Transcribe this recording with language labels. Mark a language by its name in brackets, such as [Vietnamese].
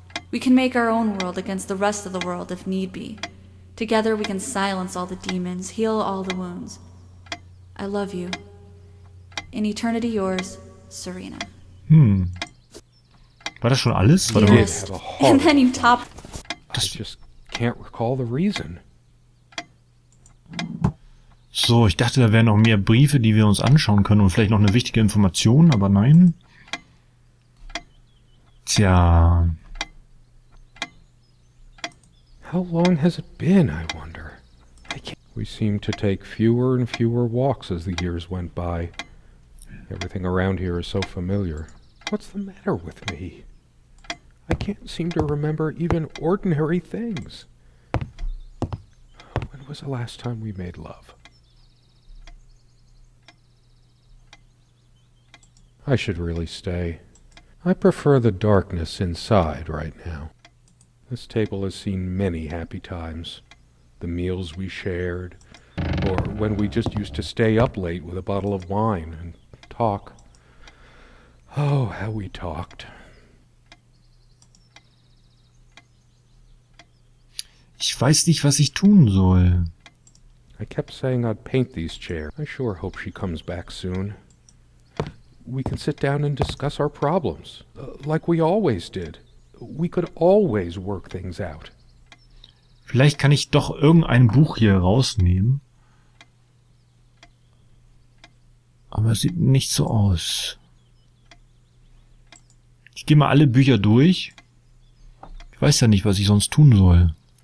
[English] We can make our own world against the rest of the world if need be. Together we can silence all the demons, heal all the wounds. I love you. In eternity yours, Serena. [German] War das schon alles? Warte mal. [English] Dearest. And then you top... I just can't recall the reason. [German] So, ich dachte, da wären noch mehr Briefe, die wir uns anschauen können und vielleicht noch eine wichtige Information, aber nein. Tja. [English] How long has it been, I wonder? We seemed to take fewer and fewer walks as the years went by. Everything around here is so familiar. What's the matter with me? I can't seem to remember even ordinary things. When was the last time we made love? I should really stay. I prefer the darkness inside right now. This table has seen many happy times. The meals we shared, or when we just used to stay up late with a bottle of wine and talk. Oh, how we talked. [German] Ich weiß nicht, was ich tun soll. [English] I kept saying I'd paint these chairs. I sure hope she comes back soon. We can sit down and discuss our problems, like we always did. We could always work things out. [German] Vielleicht kann ich doch irgendein Buch hier rausnehmen. Aber es sieht nicht so aus. Ich gehe mal alle Bücher durch. Ich weiß ja nicht, was ich sonst tun soll.